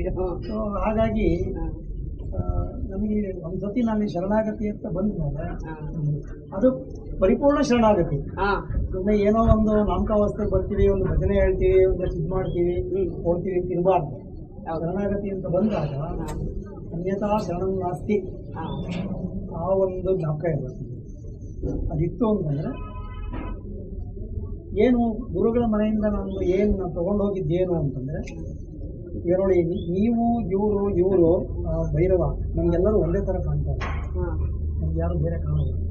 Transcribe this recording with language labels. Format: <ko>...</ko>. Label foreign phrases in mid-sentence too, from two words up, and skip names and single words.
<kn>ಸೊ ಹಾಗಾಗಿ ನಮಗೆ ಒಂದ್ಸತಿ ನಾನು ಶರಣಾಗತಿ ಅಂತ ಬಂದ್ಮೇಲೆ ಅದು ಪರಿಪೂರ್ಣ ಶರಣಾಗತಿ. ಸುಮ್ಮನೆ ಏನೋ ಒಂದು ನಾಮಕಾವಸ್ಥೆಗೆ ಬರ್ತೀವಿ, ಒಂದು ಭಜನೆ ಹೇಳ್ತೀವಿ, ಒಂದಷ್ಟು ಇದು ಮಾಡ್ತೀವಿ, ಹೋಗ್ತೀವಿ, ತಿರ್ಬಾರ್ದು. ಶರಣಾಗತಿ ಅಂತ ಬಂದಾಗ</kn> <sa>ಅನ್ಯಥಾ ಶರಣಂ ನಾಸ್ತಿ,</sa> <kn>ಆ ಒಂದು ಜ್ಞಾಪಕ ಇರಬೇಕು. ಅದಿತ್ತು ಅಂತಂದ್ರೆ ಏನು ಗುರುಗಳ ಮನೆಯಿಂದ ನಾನು ಏನು ತಗೊಂಡು ಹೋಗಿದ್ದೇನು ಅಂತಂದ್ರೆ, ಈಗ ನೋಡಿ, ನೀವು ಇವರು ಭೈರವ ನಮ್ಗೆಲ್ಲರೂ ಒಂದೇ ತರ ಕಾಣ್ತಾರೆ, ನಮ್ಗೆ ಯಾರು ಬೇರೆ ಕಾಣೋದು.</kn>